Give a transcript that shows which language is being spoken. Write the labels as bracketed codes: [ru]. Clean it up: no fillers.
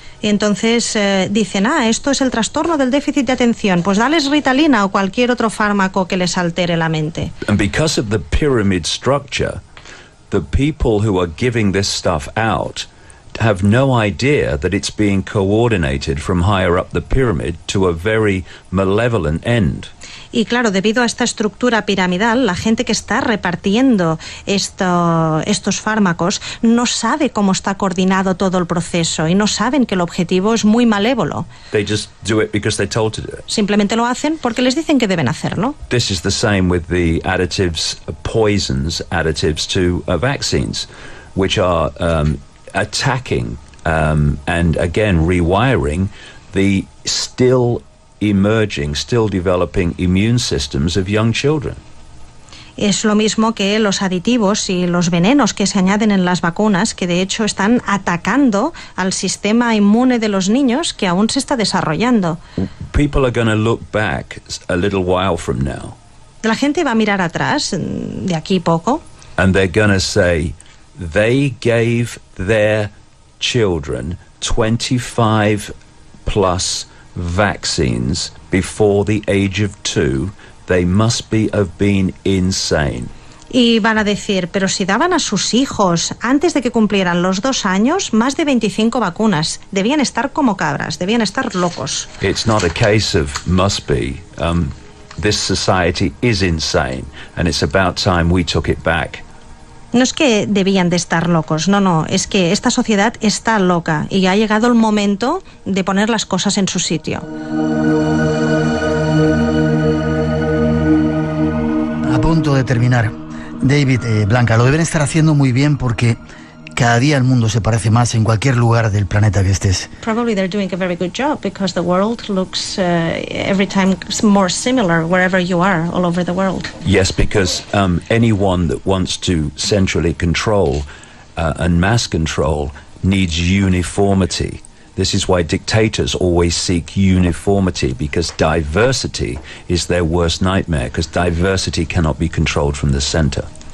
[es] Y entonces dicen, esto es el trastorno del déficit de atención, pues dales Ritalina o cualquier otro fármaco que les altere la mente. [en] And because of the pyramid structure, the people who are giving this stuff out have no idea that it's being coordinated from higher up the pyramid to a very malevolent end. [es] Y claro, debido a esta estructura piramidal, la gente que está repartiendo estos fármacos no sabe cómo está coordinado todo el proceso y no saben que el objetivo es muy malévolo. [en] They just do it because they're told to do it. [es] Simplemente lo hacen porque les dicen que deben hacerlo. [en] This is the same with the additives, poisons additives to vaccines, which are attacking and again rewiring the still developing immune systems of young children. [es] Es lo mismo que los aditivos y los venenos que se añaden en las vacunas, que de hecho están atacando al sistema inmune de los niños que aún se está desarrollando. [en] People are going to look back a little while from now. [es] La gente va a mirar atrás de aquí poco. [en] And they're going to say they gave their children 25 plus vaccines before the age of 2. They must have been insane. [es] Y van a decir, pero si daban a sus hijos antes de que cumplieran los 2 años más de 25 vacunas, debían estar como cabras, debían estar locos. [en] It's not a case of must be. This society is insane, and it's about time we took it back. [es] No es que debían de estar locos, no, es que esta sociedad está loca y ha llegado el momento de poner las cosas en su sitio. A punto de terminar. David, Blanca, lo deben estar haciendo muy bien porque cada día el mundo se parece más en cualquier lugar del planeta que estés. [en] Probably they're doing a very good job because the world looks every time more similar wherever you are all over the world. Yes, because anyone that wants to centrally control and mass control needs uniformity. This is why dictators always seek uniformity, because diversity is their worst nightmare, because diversity cannot be controlled from the center.